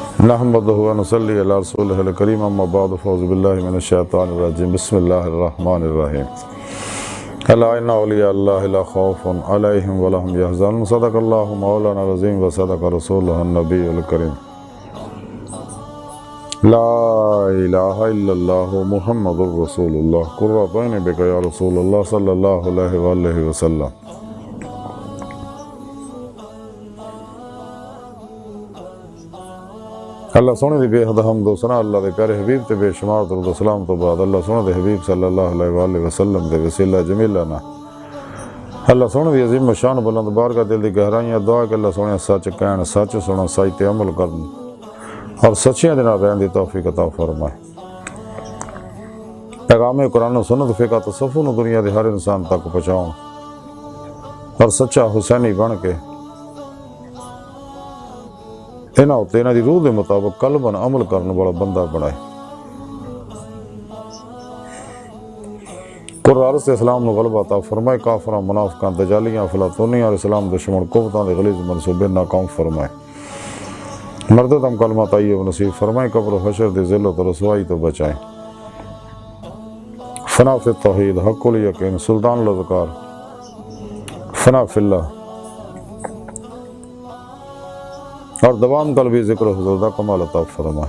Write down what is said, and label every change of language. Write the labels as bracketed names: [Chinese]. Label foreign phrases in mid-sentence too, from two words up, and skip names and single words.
[Arabic] نحمدہ و نصلی علی رسولہ الکریم اما بعد فاعوذ باللہ من الشیطان الرجیم بسم اللہ الرحمن الرحیم الا ان اولیاء اللہ لا خوف علیہم ولا هم یحزنون صدق اللہ مولانا العظیم و صدق رسولہ النبی الکریم لا الہ الا اللہ محمد رسول اللہ قرۃ عین بک یا رسول اللہ صلی اللہ علیہ وآلہ وسلم۔ [Punjabi] اللہ سونے دی بے حد حمد و ثنا اللہ دے پیارے حبیب تے بے شمار درود و سلام تو بعد اللہ سونے دے حبیب [Arabic] صلی اللہ علیہ وآلہ وسلم [Punjabi] دے وسیلہ جمیلہ نا اللہ سونے دی عظیم شان بلند بارگاہ دل دی گہرائیاں دعا کہ اللہ سونے سچ کہن سچ سنن سچ تے عمل کرن اور سچیاں دے نال رہن دی توفیق عطا فرمائے۔ پیغام قرآن و سنت فقہ تصوف نو دنیا دے ہر انسان تک پہنچاؤں اور سچا حسینی بن کے انہاں تے انہاں دی روح دے مطابق قلباً عمل کرنے والا بندہ بنائے۔ قرآن سے اسلام نو غلبہ عطا فرمائے، کافراں منافقاں دجالیاں افلاطونیاں اور اسلام دشمن قوتاں دے غلیظ منصوبے ناکام فرمائے۔ مردد ہم کلمہ طیب نصیب فرمائے، قبر و حشر دی ذلت و رسوائی تو بچائیں۔ [Arabic] فنا فی التوحید حق الیقین سلطان الاذکار فنا فی اللہ [Punjabi] اور دوام قلبی ذکر حضور دا کمال عطا فرمائے۔